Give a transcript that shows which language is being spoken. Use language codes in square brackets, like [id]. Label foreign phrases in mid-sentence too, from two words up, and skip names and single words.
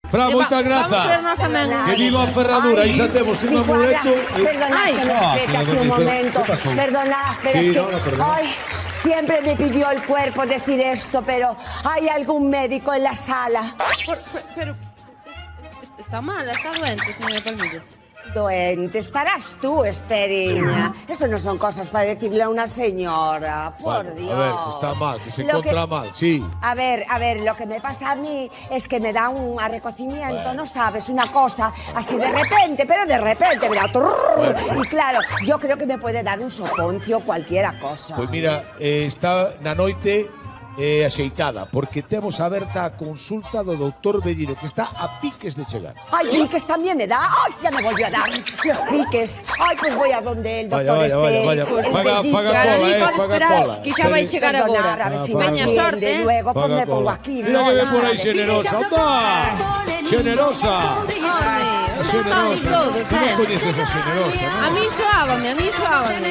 [gl] Fran, moitas grazas. Que viva a ferradura. Aí xa temos un amuleto. [es] Perdonad que me espete aquí un momento. Perdonad, pero es que... Ay, siempre me pidió el cuerpo decir esto, pero ¿hay algún médico en la sala? Pero... [gl] Está mala, está doente, señora Palmillas. [es] Doente, estarás tú, Esteriña. Eso no son cosas para decirle a una señora, por Dios. A ver, está mal, que se encuentra mal, sí. A ver, lo que me pasa a mí es que me da un arrecocimiento, ¿no sabes? Una cosa así de repente, pero de repente, mira. Y claro, yo creo que me puede dar un soponcio o cualquiera cosa. [gl] Pois mira, está na noite axeitada, porque temos aberta a consulta do doutor Bellino, que está a piques de chegar. [es] Ay, piques también me da. Ay, ya me volvió a dar los piques. Ay, pues voy a donde el doctor [gl] vaya. Faga cola, faga cola. Que xa vai chegar agora. [es] A ver si [gl] Veña sorte. [es] Luego, pues me pongo aquí. [gl] Mira que ven por aí xenerosa. ¡Anda! Xenerosa. Xenerosa. Tú non coñeces a xenerosa, non? A mí soábame.